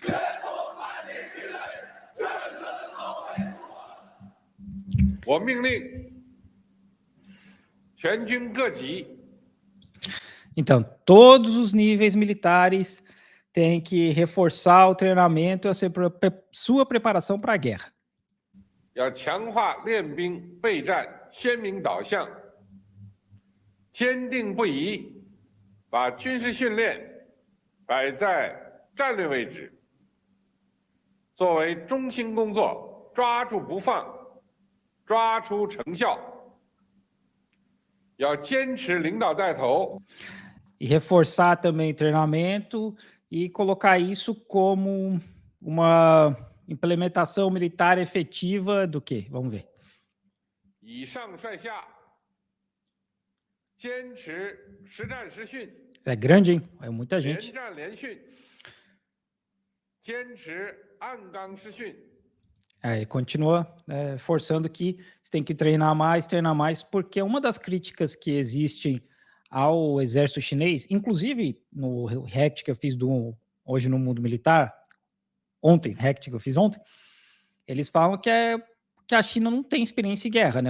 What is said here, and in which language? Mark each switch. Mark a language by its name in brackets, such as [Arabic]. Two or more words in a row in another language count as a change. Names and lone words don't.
[Portuguese] Então, todos os níveis militares têm que reforçar o treinamento e a sua preparação para a guerra. [Chinese] 要强化练兵备战鲜明导向，坚定不移把军事训练摆在战略位置，作为中心工作，抓住不放，抓出成效。要坚持领导带头。 [Portuguese] E reforçar também treinamento e colocar isso como uma implementação militar efetiva do quê? Vamos ver. [Chinese] 以上率下，坚持实战实训。 [Portuguese] É grande, hein? É muita gente. [Chinese] 连战连训，坚持按纲实训。 [Portuguese] Ele continua forçando que você tem que treinar mais, porque uma das críticas que existem ao exército chinês, inclusive no React que eu fiz hoje no mundo militar, React que eu fiz ontem, eles falam que a China não tem experiência em guerra, né?